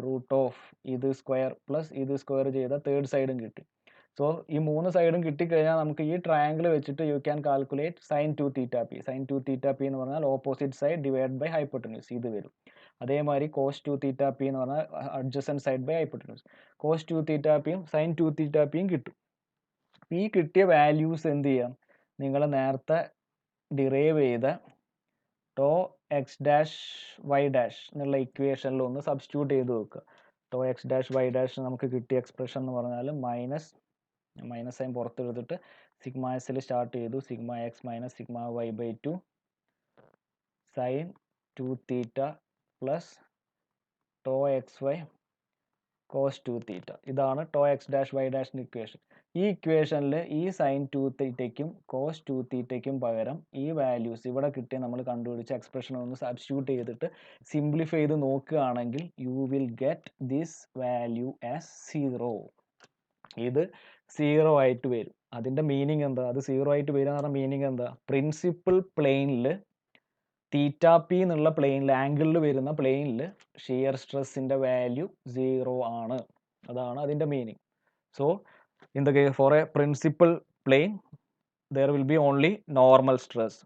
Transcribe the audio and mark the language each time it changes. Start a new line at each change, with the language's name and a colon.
Malayalam: Root of ഇത് square plus ഇത് square ചെയ്താൽ തേർഡ് സൈഡും കിട്ടി. സോ ഈ 3 സൈഡും കിട്ടിക്കഴിഞ്ഞാൽ നമുക്ക് ഈ ട്രയാങ്കിൾ വെച്ചിട്ട്
English: You can calculate sin 2θp.
Malayalam: sin 2θp എന്ന് പറഞ്ഞാൽ opposite side divide by hypotenuse ഇത് വരും. അതേമാതിരി cos 2θp എന്ന് പറഞ്ഞാൽ adjacent side by hypotenuse. cos 2θpയും sin 2θpയും കിട്ടും. ഈ കിട്ടിയ വാല്യൂസ് എന്ത് ചെയ്യാം? നിങ്ങൾ നേരത്തെ ഡിറൈവ് ചെയ്ത to X dash Y dash എന്നുള്ള ഇക്വേഷനിൽ ഒന്ന് സബ്സ്റ്റിറ്റ്യൂട്ട് ചെയ്ത് വെക്കുക. To X dash Y dash നമുക്ക് കിട്ടിയ എക്സ്പ്രഷൻ എന്ന് പറഞ്ഞാൽ മൈനസ് സൈൻ പുറത്തെടുത്തിട്ട് സിഗ്മ എസിൽ സ്റ്റാർട്ട് ചെയ്തു.
English: Sigma x minus sigma y by 2 sine 2θ plus tau x y cos 2θ.
Malayalam: ഇതാണ് to X dash Y ഡാഷിൻ്റെ equation. ഈ ഇക്വേഷനിൽ ഈ സൈൻ 2θയ്ക്കും കോസ് 2θയ്ക്കും പകരം ഈ വാല്യൂസ് ഇവിടെ കിട്ടിയ നമ്മൾ കണ്ടുപിടിച്ച എക്സ്പ്രഷൻ ഒന്ന് സബ്സ്റ്റിറ്റ്യൂട്ട് ചെയ്തിട്ട് സിംപ്ലിഫൈ ചെയ്ത് നോക്കുകയാണെങ്കിൽ
English: You will get this value as 0.
Malayalam: ഇത് 0 ആയിട്ട് വരും. അതിൻ്റെ മീനിങ് എന്താ? അത് 0 ആയിട്ട് വരിക എന്ന് പറഞ്ഞ മീനിങ് എന്താ? പ്രിൻസിപ്പൽ പ്ലെയിനിൽ θp എന്നുള്ള പ്ലെയിനിൽ ആംഗിളിൽ വരുന്ന പ്ലെയിനിൽ ഷിയർ സ്ട്രെസ്സിൻ്റെ വാല്യൂ 0 ആണ്. അതാണ് അതിൻ്റെ meaning.
English: So in the case for a principal plane there will be only normal stress.